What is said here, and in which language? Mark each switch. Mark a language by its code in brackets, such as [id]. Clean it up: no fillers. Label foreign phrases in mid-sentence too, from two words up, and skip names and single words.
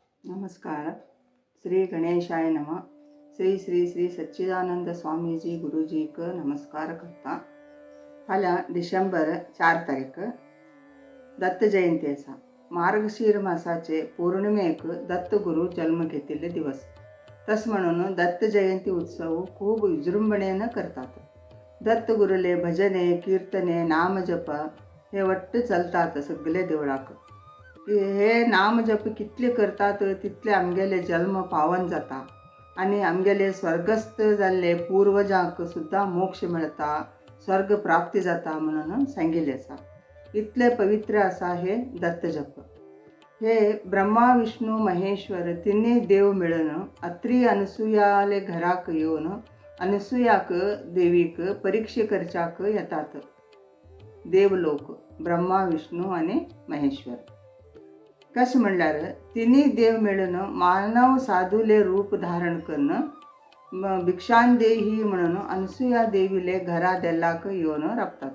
[kok] नमस्कार. श्री गणेशाय नमः. श्री श्री श्री सच्चिदानंद स्वामीजी गुरुजी क नमस्कार करता. फाल्यां डिसेंबर 4 तारीख दत्त जयंती आसा. मार्गशीर मासाचे पौर्णिमेक दत्तगुरू जन्म घेतिल्ले दिवस. तस म्हणून दत्त जयंती उत्सव खूप विजृंभणेन करतात. दत्तगुरुले भजने, कीर्तने, नामजप हे वट्ट चलतात सगळे देवळाक. हे नामजप कितले करतात तितले आमगेले जन्म पावन जाता आणि आमगेले स्वर्गस्थ जाल्ले पूर्वजांक सुद्धा मोक्ष मिळता, स्वर्ग प्राप्ती जाता म्हणून सांगिल्ले आसा. इतले पवित्र आसा हे दत्तजप. हे ब्रह्मा विष्णू महेश्वर तिन्ही देव मिळून अत्री अनसुयाले घराक येऊन अनसुयाक देवीक परीक्षे करच्याक येतात. देवलोक ब्रह्मा विष्णू आणि महेश्वर. कशें म्हणल्यार तिन्ही देव मिळून मानव साधूले रूप धारण करून भिक्षान देही म्हणून अनसुया देवीले घरा देल्लाक येवन राबतात.